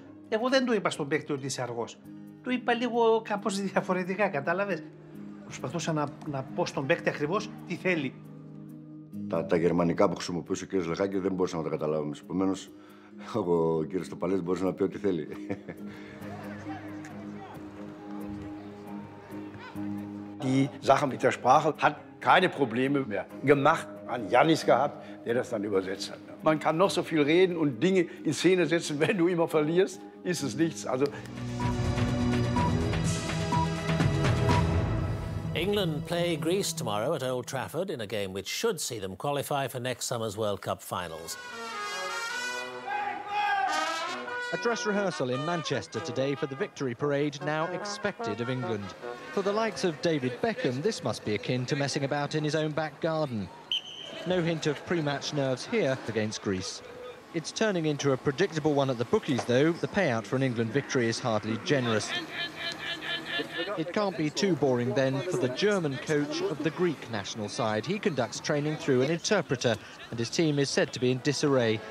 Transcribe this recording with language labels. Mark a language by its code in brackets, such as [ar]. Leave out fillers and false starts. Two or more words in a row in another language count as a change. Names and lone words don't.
[el] Εγώ δεν το είπα στον παίκτη ότι είσαι αργός. Το είπα λίγο κάπως διαφορετικά, κατάλαβες. Προσπαθούσα να πω στον παίκτη ακριβώς τι θέλει. Τα γερμανικά που χρησιμοποιούσε ο κ. Λεχάκη δεν μπορούσαμε να τα καταλάβουμε. Επομένως, ο κ. Στοπαλέτης μπορούσε να πει ό,τι θέλει. [de] Die Sache mit der Sprache hat keine Probleme mehr gemacht. An Jannis gehabt, der das dann übersetzt hat. Man kann noch so viel reden und Dinge in Szene setzen, wenn du immer verlierst, ist es nichts. Also [en] England play Greece tomorrow at Old Trafford in a game which should see them qualify for next summer's World Cup finals. A dress rehearsal in Manchester today for the victory parade now expected of England. For the likes of David Beckham, this must be akin to messing about in his own back garden. No hint of pre-match nerves here against Greece. It's turning into a predictable one at the bookies, though. The payout for an England victory is hardly generous. It can't be too boring then for the German coach of the Greek national side. He conducts training through an interpreter, and his team is said to be in disarray.